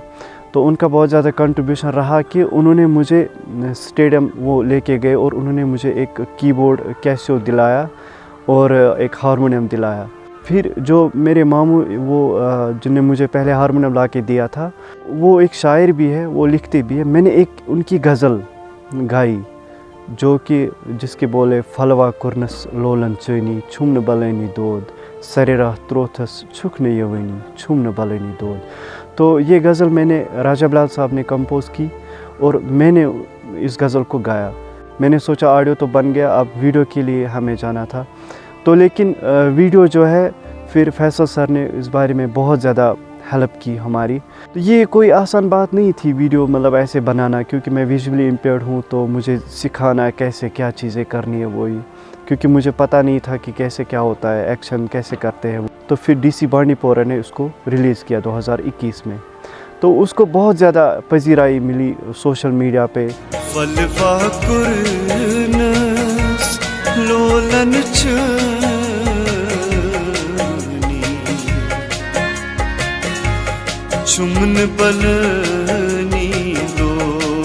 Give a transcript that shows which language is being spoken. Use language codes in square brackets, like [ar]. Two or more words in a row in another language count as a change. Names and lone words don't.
[ur] تو ان کا بہت زیادہ کنٹریبیوشن رہا کہ انہوں نے مجھے اسٹیڈیم وہ لے کے گئے اور انہوں نے مجھے ایک کی بورڈ کیسیو دلایا اور ایک ہارمونیم دلایا. پھر جو میرے ماموں وہ جن نے مجھے پہلے ہارمونیم لا کے دیا تھا، وہ ایک شاعر بھی ہے، وہ لکھتے بھی ہے. میں نے ایک ان کی غزل گائی جو کہ جس کے بولے [ks] فلوا کورنس لولن چٲنی چھُم نہٕ بلٲنی دود سرِ راہ تروتھس چھُکھ نہٕ یِوٲنی چھُم نہٕ بلٲنی دود. [ur] تو یہ غزل میں نے راجہ بلال صاحب نے کمپوز کی اور میں نے اس غزل کو گایا. میں نے سوچا آڈیو تو بن گیا، اب ویڈیو کے لیے ہمیں جانا تھا. تو لیکن ویڈیو جو ہے پھر فیصل سر نے اس بارے میں بہت زیادہ ہیلپ کی ہماری. تو یہ کوئی آسان بات نہیں تھی ویڈیو مطلب ایسے بنانا، کیونکہ میں [en] visually impaired [ur] ہوں، تو مجھے سکھانا ہے کیسے کیا چیزیں کرنی ہے وہی، کیونکہ مجھے پتہ نہیں تھا کہ کیسے کیا ہوتا ہے، ایکشن کیسے کرتے ہیں. تو پھر ڈی سی بانڈی پورہ نے اس کو ریلیز کیا 2021 میں. تو اس کو بہت زیادہ پذیرائی ملی [en] social media [ur] پہ. [ks] فلوا کورنس لولن چٲنی چھُم نہٕ بلٲنی دود